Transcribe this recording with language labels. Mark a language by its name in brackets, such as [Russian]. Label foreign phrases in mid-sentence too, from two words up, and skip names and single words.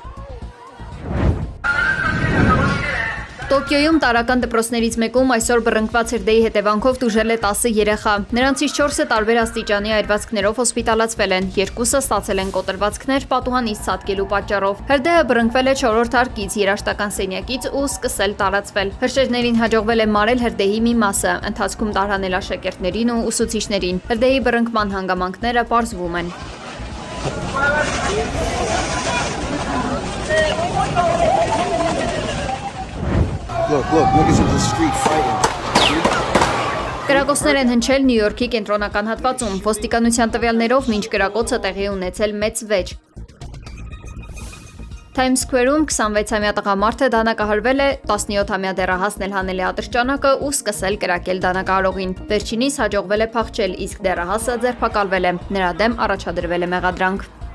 [Armenian] Տոկիոյում տարրական դպրոցներից մեկում այսօր բռնկված հրդեհի հետևանքով տուժել է 10 երեխա։ Նրանցից 4-ը տարբեր աստիճանի այրվածքներով հոսպիտալացվել են, 2-ը ստացել են կոտրվածքներ պատուհանից ցատկելու պատճառով։ Հրդեհը բռնկվել է 4-րդ հարկից երաշտական սենյակից ու սկսել տարածվել։ Հրշեջներին հաջողվել է մարել հրդեհի մի մասը, ընթացքում տարհանել աշակերտներին ու ուսուցիչներին։ Հրդեհի բռնկման հանգամանքները պարզվում են։ [English] Look, niggas in the street fighting. [Armenian] Կրակոցներ են հնչել Նյու Յորքի կենտրոնական հատվածում։ Ոստիկանության տվյալներով մինչ կրակոցը տեղի ունեցել մեծ վեճ։ Times Square-ում 26-ամյա տղամարդը դանակահարվել է, 17-ամյա դեռահասն էլ հանել է ատրճանակը ու սկսել կրակել դանակահարողին։ Վերջինիս հաջողվել է փախչել, իսկ դեռահասը ձերբակալվել է։ Նրա դեմ առաջադրվել է մեղադրանք։